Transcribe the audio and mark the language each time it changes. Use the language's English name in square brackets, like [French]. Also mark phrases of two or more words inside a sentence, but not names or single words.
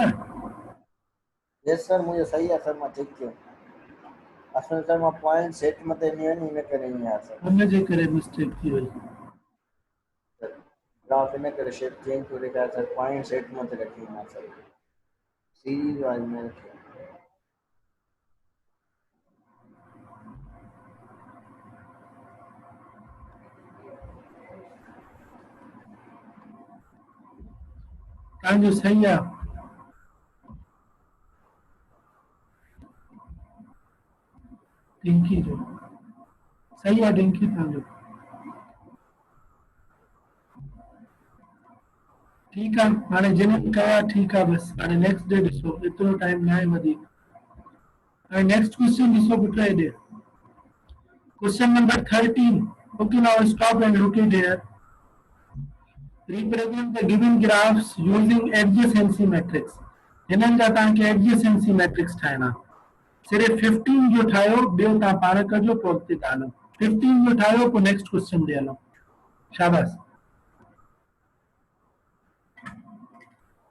[English] yes sir, [Hindi] मुझे सही है सर, [Sindhi] मां चेक कयो। असल सर मां [English] point set [Sindhi] मते नहीं है, इन करे नहीं है सर। हुन जे करे मिस्टेक थी वई। [Hindi] ग्राफ इन करे [English] shape change [Hindi] हो रहा है सर, [English] point set [Hindi] मते रखी है सर, [English] series wise [Hindi] में रखी। [Sindhi] तव्हांजो सही है। डिंकी जो सही है, डिंकी तव्हांजो ठीक है। हाणे जिन कया ठीक है, बस हाणे [English] next day [Sindhi] ॾिसो, एतिरो टाइम न आहे वधीक। हाणे [English] next question [Sindhi] ॾिसो पुट हेॾे, [English] Question number 13. Okay, now stop and look it here. Represent the given graphs using adjacency matrix। [Sindhi] हिननि जा तव्हांखे adjacency matrix ठाहिणा। सिर्फ़ु 15 जो ठाहियो, ॿियो तव्हां पाण कजो, पोइ अॻिते था हलो। 15 जो ठाहियो, पोइ [English] next question [Sindhi] ते हलो। शाबाश।